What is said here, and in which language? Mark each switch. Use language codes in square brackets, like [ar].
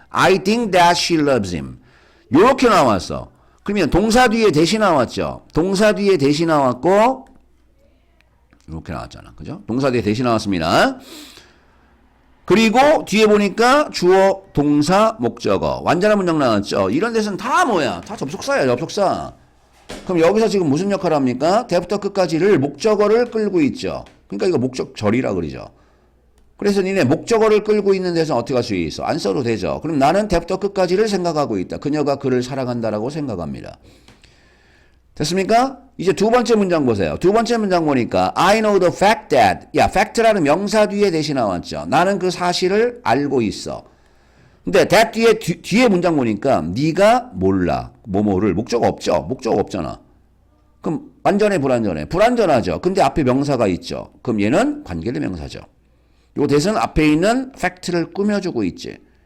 [en] I think that she loves him. [ko] 요렇게 나왔어. 그러면 동사 뒤에 대시 나왔죠. 동사 뒤에 대시 나왔고 이렇게 나왔잖아. 그죠? 동사 뒤에 대시 나왔습니다. 그리고 뒤에 보니까 주어, 동사, 목적어. 완전한 문장 나왔죠. 이런 데서는 다 뭐야? 다 접속사야, 접속사. 그럼 여기서 지금 무슨 역할을 합니까? 대부터 끝까지를 목적어를 끌고 있죠. 그러니까 이거 목적절이라 그러죠. 그래서 니네 목적어를 끌고 있는 데서 어떻게 할 수 있어? 안 써도 되죠. 그럼 나는 대부터 끝까지를 생각하고 있다. 그녀가 그를 사랑한다라고 생각합니다. 됐습니까? 이제 두 번째 문장 보세요. 두 번째 문장 보니까 [en] I know the fact that. [ko] 야, fact라는 명사 뒤에 대시 나왔죠. 나는 그 사실을 알고 있어. 근데 that 뒤에 문장 보니까 네가 몰라. 뭐뭐를 목적어 없죠. 목적어 없잖아. 그럼 완전해 불완전해? 불완전하죠. 근데 앞에 명사가 있죠. 그럼 얘는 관계대명사죠. 요 대신 앞에 있는 fact를 꾸며주고 있지.